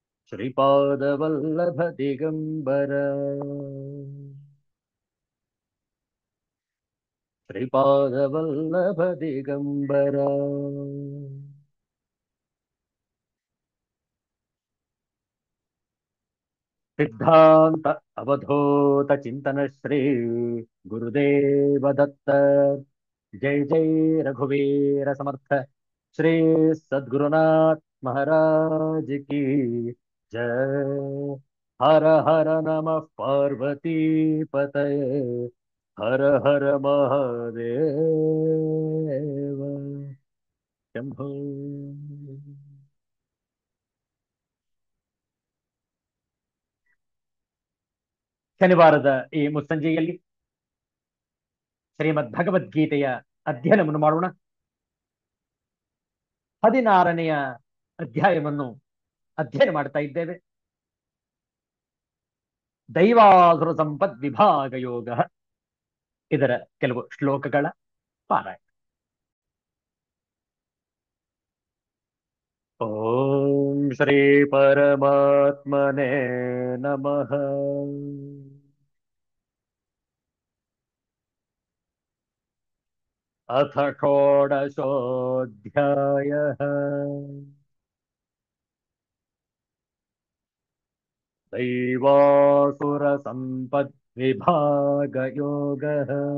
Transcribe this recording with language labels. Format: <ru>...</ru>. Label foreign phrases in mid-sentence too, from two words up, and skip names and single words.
<sa>ಶ್ರೀಪಾದವಲ್ಲಭ ದಿಗಂಬರ ಶ್ರೀಪಾದವಲ್ಲಭ ದಿಗಂಬರ ಸಿದ್ಧಾಂತ ಅವಧೂತ ಚಿಂತನ ಶ್ರೀ ಗುರುದೇವ ದತ್ತ ಜೈ ಜೈ ರಘುವೀರ ಸಮರ್ಥ ಶ್ರೀ ಸದ್ಗುರುನಾಥ ಮಹಾರಾಜ್</sa> <hi>की जय</hi> <sa>हर हर नमः पार्वती पतये हर हर महादेव शंभो</sa> <kn>ಶನಿವಾರದ ಈ ಮುಸ್ಸಂಜೆಯಲ್ಲಿ ಶ್ರೀಮದ್ ಭಗವದ್ಗೀತೆಯ ಅಧ್ಯಯನವನ್ನು ಮಾಡೋಣ. 16ನೆಯ ಅಧ್ಯಾಯವನ್ನು ಅಧ್ಯಯನ ಮಾಡ್ತಾ ಇದ್ದೇವೆ. ದೈವಾಸುರ ಸಂಪದ್ ವಿಭಾಗ ಯೋಗ, ಇದರ ಕೆಲವು ಶ್ಲೋಕಗಳ ಪಾರಾಯಣ.</kn> <sa>ಓಂ ಶ್ರೀ ಪರಮಾತ್ಮನೇ ನಮಃ. ಅಥ ಷೋಡಶೋऽಧ್ಯಾಯಃ. दैवासुर संपद विभाग योगः.</sa>